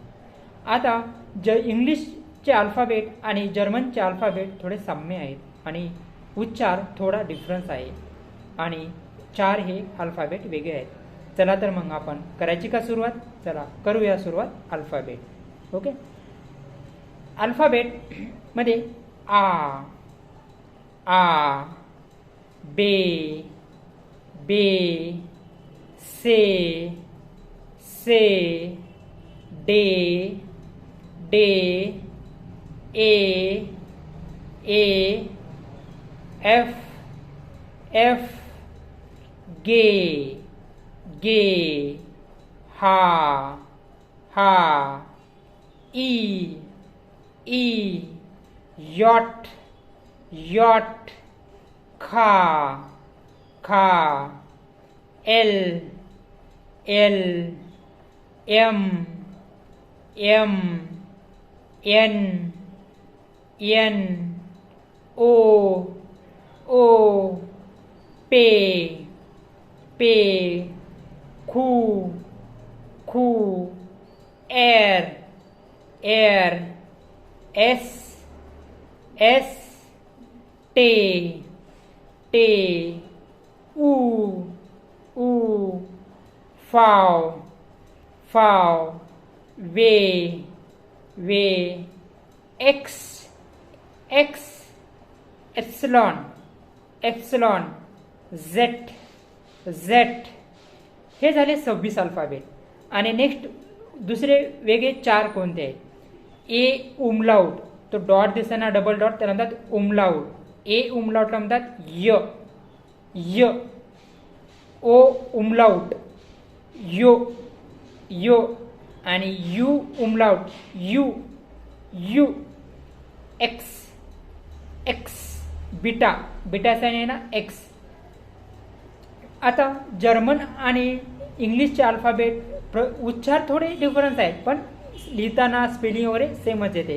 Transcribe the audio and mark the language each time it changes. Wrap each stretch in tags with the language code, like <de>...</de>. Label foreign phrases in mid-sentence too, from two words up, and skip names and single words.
<mr>आता इंग्लिशचे अल्फाबेट आणि जर्मनचे अल्फाबेट थोडे साम्य आहेत आणि उच्चार थोडा डिफरन्स आहे आणि 4 हे अल्फाबेट वेगळे आहेत. चला तर मग आपण करायची का सुरुवात? चला करूया सुरुवात अल्फाबेट. ओके. अल्फाबेट मध्ये</mr> <de>A, A, Be, Be, Ce, Ce, De, De, E, E, Ef, Ef, Ge, Ge, Ha, Ha, I, I, Jot, Jot, Ka, Ka, El, El, Em, Em, En, En, O, O, पे, Pe, Ku, Ku, Er, Er, Es, Es, Te, Te, U, U, Vau, Vau, We, We, Ix, Ix, Ypsilon, Ypsilon, Zet, Zet.</de> <mr>हे झाले 26 अल्फाबेट. आणि नेक्स्ट दुसरे वेगळे 4 कोणते आहेत? ए उमलाउट, तो डॉट दिसताना डबल डॉट त्याला म्हणतात उमलाउट. ए उमलाउटला म्हणतात य, य. ओ उमलाउट यो, यो. आणि यू उमलाउट यू, यू. एक्स, एक्स, बीटा, बीटा साइन आहे ना एक्स. आता जर्मन आणि इंग्लिशचे अल्फाबेट उच्चार थोडे डिफरन्स आहेत, पण लिहिताना स्पेलिंग वगैरे सेमच येते.</mr>